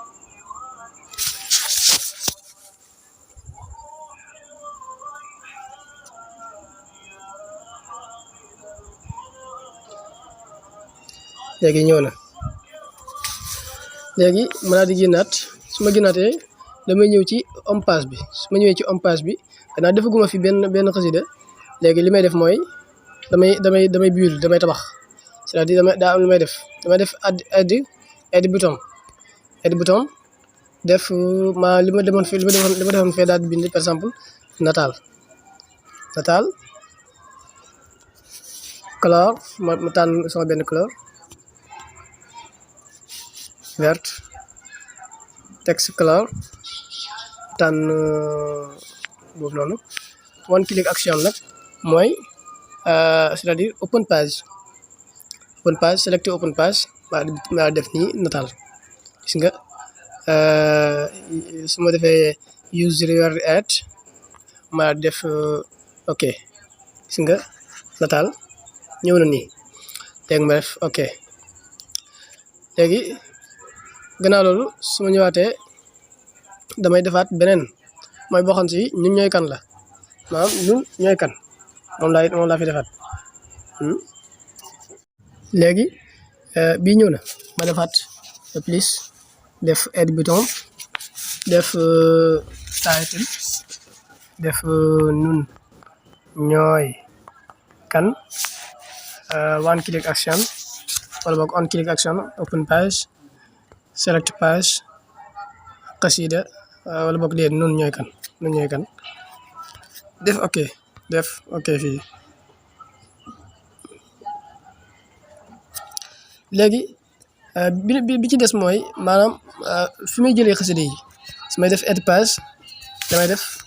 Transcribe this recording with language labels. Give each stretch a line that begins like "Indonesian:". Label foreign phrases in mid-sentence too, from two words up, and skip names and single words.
Wolof: léegi ñëw na léegi ma daal di génnaat su ma génnaatee damay ñëw ci
English: home page
Wolof: bi su ma ñëwee ci
English: home page
Wolof: bi gannaaw defaguma fi benn xasida léegi li may def mooy damay build damay tabax
French: c'est-à-dire
Wolof: daa am lu may def damay def add bouton def li ma defoon fee daal di bind
French: par exemple
Wolof: nataal couleur ma tànn sama benn
French: couleur vert
Wolof: text couleur tànn boobu noonu
English: one click action
Wolof: nag mooy
French: c'est-à-dire
English: open page selecté open page
Wolof: maa def nii nataal gis nga su ma defee
English: use reward add
Wolof: maa def ok gis nga nataal ñëw na nii léegi ma def ok léegi gannaaw loolu su ma ñëwaatee damay defaat beneen mooy boo xam si ñun ñooy kan la maanaam ñun ñooy kan moom laa fi defaat léegi bii ñëw na ma defaat plus def
English: add button
Wolof: def title def nun ñooy kan
English: one click action
Wolof: wala boog
English: on click action open page select page
Wolof: xasida wala boog léegi nun ñooy kan def ok fii léegi bi ci des mooy maanaam fi may jëlee xasida yi su may def
English: add page
Wolof: damay def